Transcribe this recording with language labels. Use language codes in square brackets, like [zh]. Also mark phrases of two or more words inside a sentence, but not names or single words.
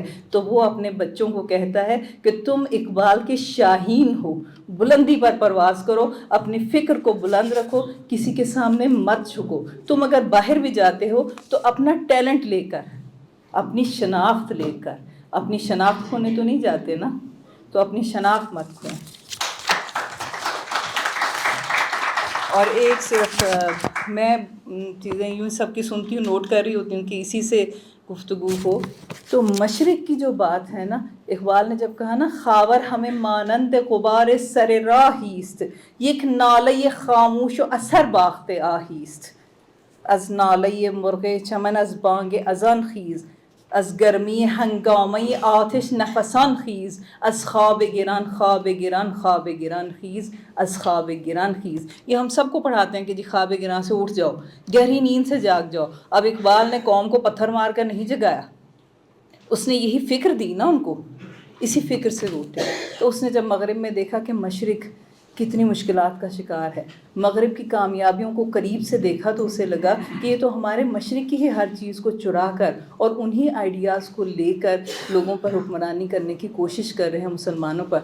[ur] تو وہ اپنے بچوں کو کہتا ہے کہ تم اقبال کے شاہین ہو، بلندی پر پرواز کرو، اپنی فکر کو بلند رکھو، کسی کے سامنے مت جھکو، تم اگر باہر بھی جاتے ہو تو اپنا ٹیلنٹ لے کر، اپنی شناخت لے کر، اپنی شناخت کھونے تو نہیں جاتے نا، تو اپنی شناخت مت کھوئیں۔ اور ایک صرف میں چیزیں یوں سب کی سنتی ہوں، نوٹ کر رہی ہوتی ہوں کہ اسی سے گفتگو ہو، تو مشرق کی جو بات ہے نا، اقبال نے جب کہا نا [fa] خاور ہمیں مانند غبار سر راہیست، یک نالہ خاموش و اثر باخت آہیست، از نالہ مرغ چمن از بانگ اذان خیز، از گرمی ہنگامی آتش نفسان خیز، از خواب گران خواب گران خواب گران خیز، از خواب گران خیز۔ [ur] یہ ہم سب کو پڑھاتے ہیں کہ جی [fa] خواب گران [ur] سے اٹھ جاؤ، گہری نیند سے جاگ جاؤ۔ اب اقبال نے قوم کو پتھر مار کر نہیں جگایا، اس نے یہی فکر دی نا ان کو، اسی فکر سے روٹے۔ تو اس نے جب مغرب میں دیکھا کہ مشرق کتنی مشکلات کا شکار ہے، مغرب کی کامیابیوں کو قریب سے دیکھا، تو اسے لگا کہ یہ تو ہمارے مشرق کی ہی ہر چیز کو چرا کر اور انہی آئیڈیاز کو لے کر لوگوں پر حکمرانی کرنے کی کوشش کر رہے ہیں، مسلمانوں پر۔